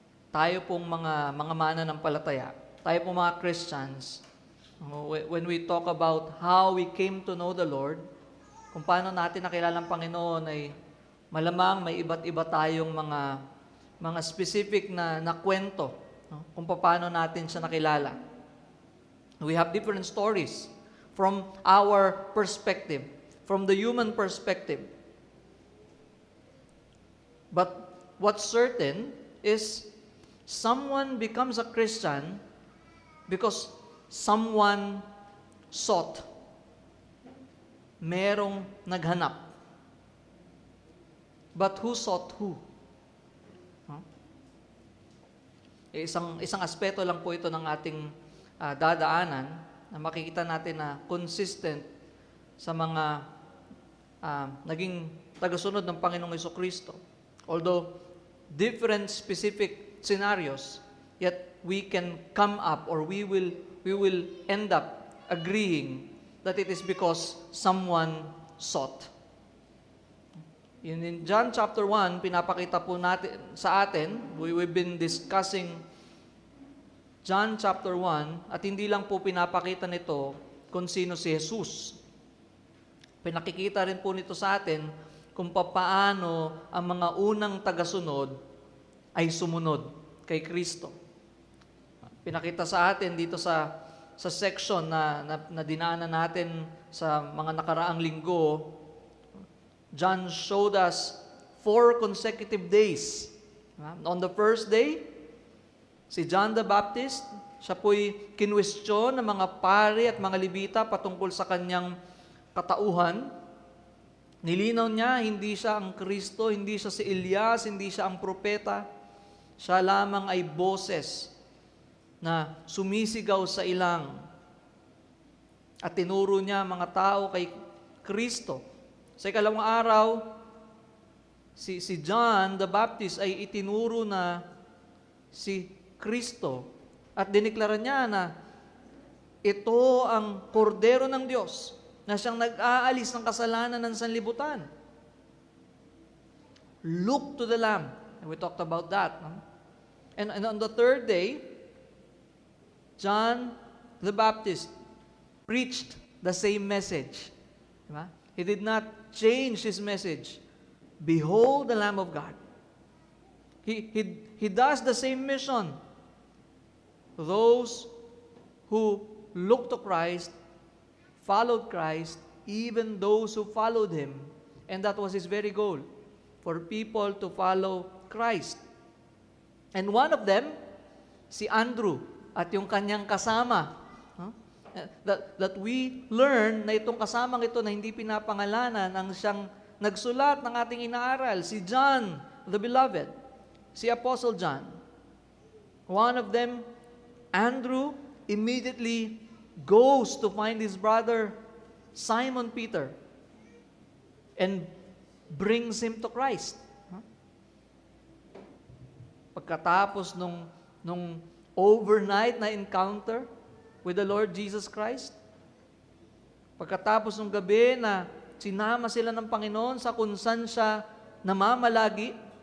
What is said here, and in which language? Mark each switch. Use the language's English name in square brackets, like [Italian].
[Filipino] Tayo pong mga mananampalataya, tayo pong mga Christians, [English] when we talk about how we came to know the Lord, [Filipino] kung paano natin nakilala ang Panginoon, ay malamang may iba't iba tayong mga specific na kwento, no? Kung paano natin siya nakilala. [English] We have different stories from our perspective, from the human perspective. But what's certain is someone becomes a Christian because someone sought. [Filipino] Merong naghanap. [English] But who sought who? [Filipino] Isang aspeto lang po ito ng ating dadaanan na makikita natin na consistent sa mga naging tagasunod ng Panginoong Jesucristo. [English] Although different specific scenarios, yet we can come up or we will end up agreeing that it is because someone sought. In John chapter 1, [Filipino] pinapakita po natin sa atin, [English] we've been discussing John chapter 1, [Filipino] at hindi lang po pinapakita nito kung sino si Jesus. Pinakikita rin po nito sa atin kung paano ang mga unang tagasunod ay sumunod kay Kristo. Pinakita sa atin dito sa section na dinaanan natin sa mga nakaraang linggo. [English] John showed us 4 consecutive days. On the first day, [Filipino] si John the Baptist, siya po'y kinwestiyon ng mga pari at mga Levita patungkol sa kanyang katauhan. Nilinaw niya, hindi siya ang Kristo, hindi siya si Elias, hindi siya ang propeta. Siya lamang ay boses na sumisigaw sa ilang. At tinuro niya mga tao kay Kristo. Sa ikalawang araw, si John the Baptist ay itinuro na si Kristo at diniklara niya na ito ang kordero ng Diyos na siyang nag-aalis ng kasalanan ng sanlibutan. [English] Look to the Lamb. And we talked about that. No? And on the third day, John the Baptist preached the same message. [Filipino] Diba? [English] He did not change his message. Behold the Lamb of God. He does the same mission. those who looked to Christ, followed Christ, even those who followed Him. And that was His very goal, for people to follow Christ. And one of them, [Filipino] si Andrew, at yung kanyang kasama. [English] That we learn [Filipino] na itong kasamang ito na hindi pinapangalanan ang siyang nagsulat ng ating inaaral, si John, the Beloved, si Apostle John. [English] One of them, Andrew, immediately goes to find his brother Simon Peter and brings him to Christ. [Filipino] Pagkatapos nung overnight na [English] encounter with the Lord Jesus Christ, [Filipino] pagkatapos ng gabi na sinama sila ng Panginoon sa kung saan siya namamalagi,